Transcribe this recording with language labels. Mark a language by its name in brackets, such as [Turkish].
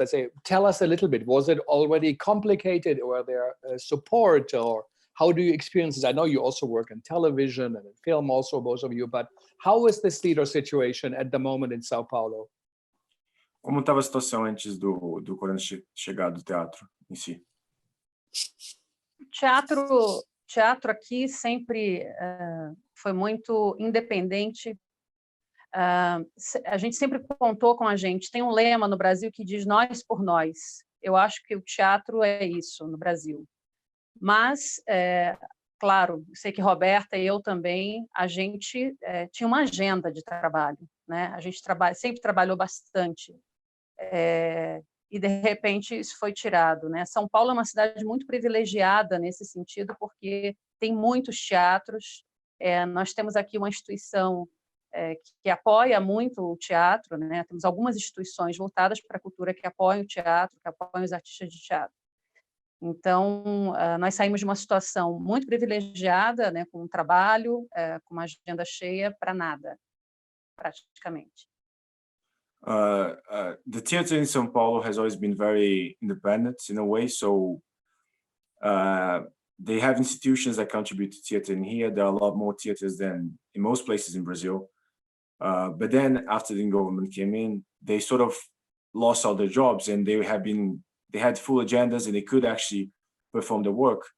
[English] Let's say, tell us a little bit. Was it already complicated, or were there support, or how do you experience this? I know you also work in television and in film also, both of you, but how is this theater situation at the moment in Sao Paulo? [Portuguese] Como estava a situação antes do corona chegar do teatro em si? Teatro aqui sempre foi muito independente. A gente sempre contou com a gente. Tem um lema no Brasil que diz nós por nós. Eu acho que o teatro é isso no Brasil. Mas, claro, sei que Roberta e eu também, a gente tinha uma agenda de trabalho, né? A gente sempre trabalhou bastante. E, de repente, isso foi tirado, né? São Paulo é uma cidade muito privilegiada nesse sentido, porque tem muitos teatros. Nós temos aqui uma instituição que apoia muito o teatro, né? Temos algumas instituições voltadas para a cultura que apoiam o teatro, que apoiam os artistas de teatro. Então, nós saímos de uma situação muito privilegiada, né? Com um trabalho, com uma agenda cheia, para nada, praticamente. [English] The theater in São Paulo has always been very independent in a way, so they have institutions that contribute to theater in here. There are a lot more theaters than in most places in Brazil. But then after the government came in, they sort of lost all their jobs, and they had full agendas and they could actually perform the work.